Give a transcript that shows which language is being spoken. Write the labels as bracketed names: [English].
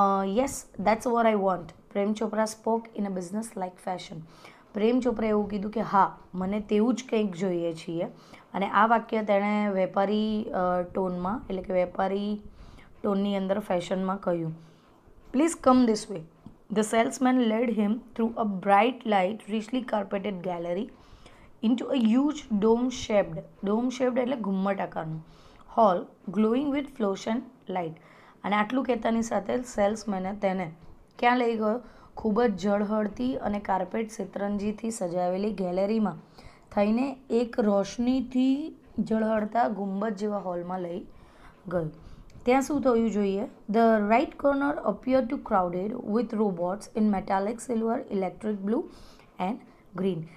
[English] Yes, that's what I want. Prem Chopra spoke in a business like fashion. [Gujarati] પ્રેમ ચોપરાએ એવું કીધું કે હા, મને તેવું જ કંઈક જોઈએ છીએ. અને આ વાક્ય તેણે વેપારી ટોનમાં એટલે કે વેપારી ટોનની અંદર ફેશનમાં કહ્યું. [English] Please come this way. The salesman led him through a bright light, richly carpeted gallery into a huge dome-shaped [Gujarati] એટલે ઘુમ્મટ આકારનું [English] hall glowing with fluorescent light. [Gujarati] અને આટલું કહેતાની સાથે સેલ્સમેને તેને ક્યાં લઈ ગયો? ખૂબ જ ઝળહળતી અને કાર્પેટ શેતરંજીથી સજાવેલી ગેલેરીમાં થઈને એક રોશનીથી ઝળહળતા ગુંબજ જેવા હોલમાં લઈ ગયો. ત્યાં શું થયું જોઈએ? [English] The right corner appear to crowded with robots in metallic silver, electric blue and green.